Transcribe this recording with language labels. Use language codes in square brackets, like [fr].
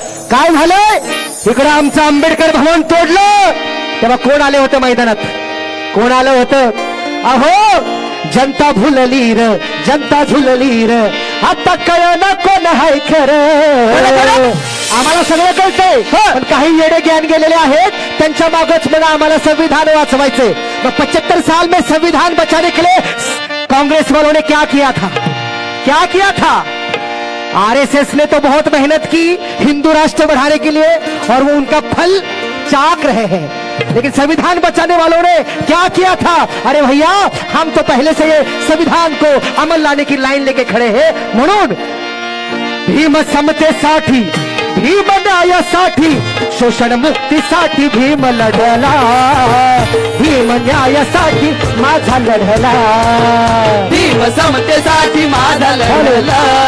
[mr] काय झालंय इकडं? आमचं आंबेडकर भवन तोडलं तेव्हा कोण आले होते मैदानात? कोण आलं होतं? अहो जनता भुलली र, जनता झुलली र, आता कळना कोण हाय खरं. आम्हाला सगळं कळतंय, पण काही येडे ज्ञान गेलेले आहेत, त्यांच्या मागच म्हणा आम्हाला संविधान वाचवायचे. [hi] 75 साल में संविधान बचाने के लिए कांग्रेस वालों ने क्या किया था? क्या किया था? आरएसएस ने तो बहुत मेहनत की हिंदू राष्ट्र बढ़ाने के लिए, और वो उनका फल चाक रहे हैं. लेकिन संविधान बचाने वालों ने क्या किया था? अरे भैया, हम तो पहले से ये संविधान को अमल लाने की लाइन लेके खड़े हैं. [mr] म्हणून भीम समतेसाठी, भीम न्यायासाठी, शोषण मुक्तीसाठी भीम लढला, भीम न्यायासाठी माझा लढला, भीम समतेसाठी माझा लढला,